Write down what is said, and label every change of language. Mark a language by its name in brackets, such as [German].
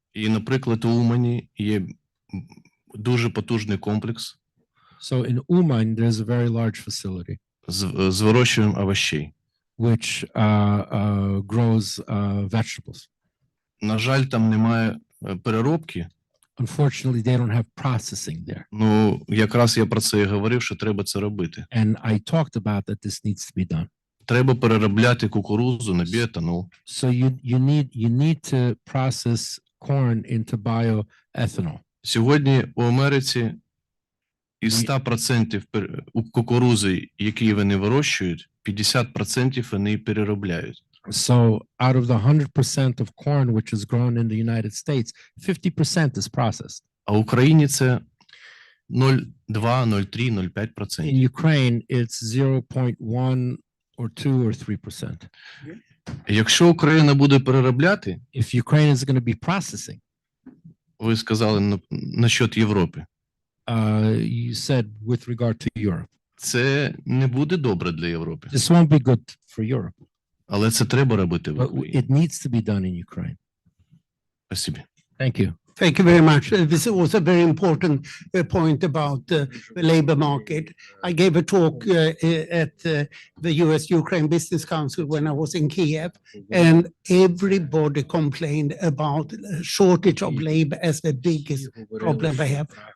[Ukrainian] І, наприклад, у Умані є дуже потужний комплекс [English] So in Uman, there's a very large facility [Ukrainian] з вирощуванням овощей. [English] which grows vegetables. [Ukrainian] На жаль, там немає переробки. [English] Unfortunately, they don't have processing there. [Ukrainian] Ну, якраз я про це і говорив, що треба це робити. [English] And I talked about that this needs to be done. [Ukrainian] Треба переробляти кукурудзу на біоетанол. [English] So you need to process corn into bioethanol. [Ukrainian] Сьогодні у Америці із 100% кукурудзи, які вони вирощують, 50% вони переробляють. [English] So out of the 100% of corn which is grown in the United States, 50% is processed. [Ukrainian] А в Україні це 0,2, 0,3, 0,5%. [English] In Ukraine, it's 0.1 or 2 or 3%. [Ukrainian] Якщо Україна буде переробляти, [English] If Ukraine is going to be processing, [Ukrainian] ви сказали насчет Європи, [English] you said with regard to Europe, [Ukrainian] це не буде добре для Європи. [English] this won't be good for Europe, [Ukrainian] Але це треба робити в [English] but [Ukrainian] Україні. [English] it needs to be done in Ukraine. [Ukrainian] Спасибі. [English] Thank you. Thank you very much. This was a very important point about the labor market. I gave a talk at the US-Ukraine Business Council when I was in Kiev, and everybody complained about the shortage of labor as the biggest problem they have.